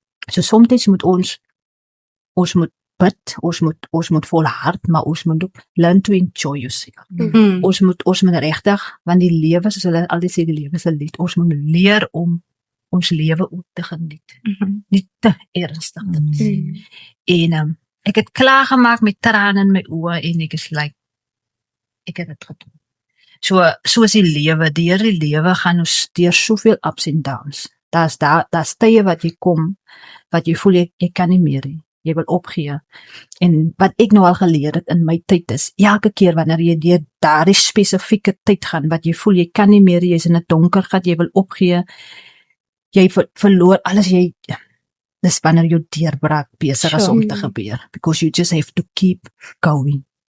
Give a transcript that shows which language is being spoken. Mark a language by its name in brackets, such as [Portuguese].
[Afrikaans] So soms moet ons moet bid, ons moet volhard, maar ons moet ook [English] learn to enjoy yourself. [Afrikaans] Ons moet regtig, want die lewe, soos hulle altyd sê, die lewe is 'n lied. Ons moet leer om ons lewe ook te geniet. Nie te ernstig te sien. En ek het klaar gemaak met trane in my oë en ek is like, ek het dit gedoen. So is die lewe, deur die lewe gaan ons deur soveel ups en downs. Daar's tye wat jy kom, wat jy voel jy kan nie meer nie. Jy wil opgee. En wat ek nou al geleer het in my tyd is, elke keer wanneer jy deur daardie spesifieke tyd gaan, wat jy voel jy kan nie meer, jy's in 'n donker gat, jy wil opgee, jy verloor alles, dis wanneer jou deurbraak besig is om te gebeur. [English] Because you just have to keep going.